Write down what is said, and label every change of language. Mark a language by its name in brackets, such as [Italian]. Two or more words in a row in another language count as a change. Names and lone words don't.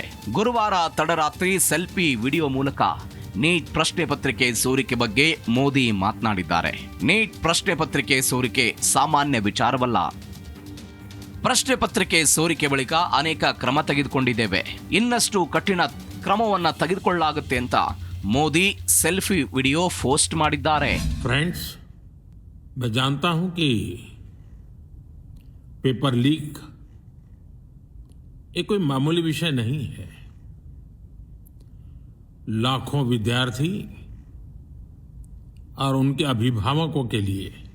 [Kannada] ಗುರುವಾರ ತಡರಾತ್ರಿ [English] selfie video [Kannada] ಮೂಲಕ ನೀಟ್ ಪ್ರಶ್ನೆ ಪತ್ರಿಕೆ ಸೋರಿಕೆ ಬಗ್ಗೆ ಮೋದಿ ಮಾತನಾಡಿದ್ದಾರೆ. ನೀಟ್ ಪ್ರಶ್ನೆ ಪತ್ರಿಕೆ ಸೋರಿಕೆ ಸಾಮಾನ್ಯ ವಿಚಾರವಲ್ಲ. ಪ್ರಶ್ನೆ ಪತ್ರಿಕೆ ಸೋರಿಕೆ ಬಳಿಕ ಅನೇಕ ಕ್ರಮ ತೆಗೆದುಕೊಂಡಿದ್ದೇವೆ. ಇನ್ನಷ್ಟು ಕಠಿಣ ಕ್ರಮವನ್ನ ತೆಗೆದುಕೊಳ್ಳಲಾಗುತ್ತೆ ಅಂತ ಮೋದಿ [English] selfie video post [Kannada] ಮಾಡಿದ್ದಾರೆ. [Hindi] फ्रेंड्स, मैं जानता हूं कि [English] paper leak [Hindi] ये कोई मामूली विषय नहीं है. लाखों विद्यार्थी और उनके अभिभावकों के लिए